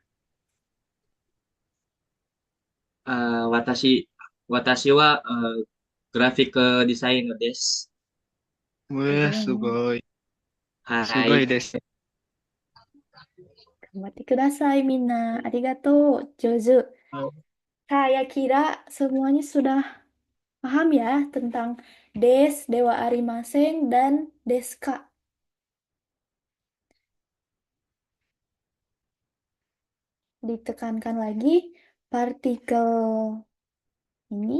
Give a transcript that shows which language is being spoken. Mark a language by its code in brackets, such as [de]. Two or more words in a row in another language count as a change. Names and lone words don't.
[ja] 私は [en] graphic designer [ja] desu. すごい。すごはいい。ですね。頑張ってください、みんな。ありがとう。 [id] 上手。Saya kira semuanya sudah paham ya tentang des, [ja] ではありません, [id] dan deska. Ditekankan lagi partikel ini.